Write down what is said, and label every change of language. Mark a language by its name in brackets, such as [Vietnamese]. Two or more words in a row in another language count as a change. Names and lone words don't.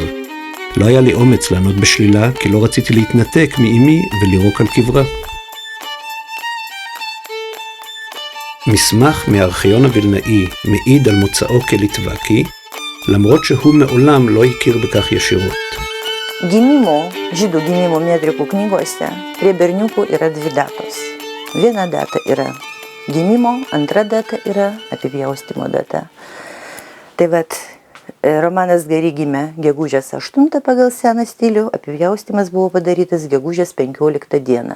[Hebrew] לא היה לי אומץ לענות בשלילה, כי לא רציתי להתנתק מאמי ולירוק על קברה. מסמך מהארכיון הווילנאי מעיד על מוצאו כליטבקי, למרות שהוא מעולם לא הכיר בכך ישירות. [Lithuanian] Žydų gimimo metrikų knygose prie berniukų yra 2 datos. Viena data yra gimimo, antra data yra apipjaustymo data. Tai Romanas Gari gimė gegužės 8 pagal seną stilių, apipjaustymas buvo padarytas gegužės 15 dieną.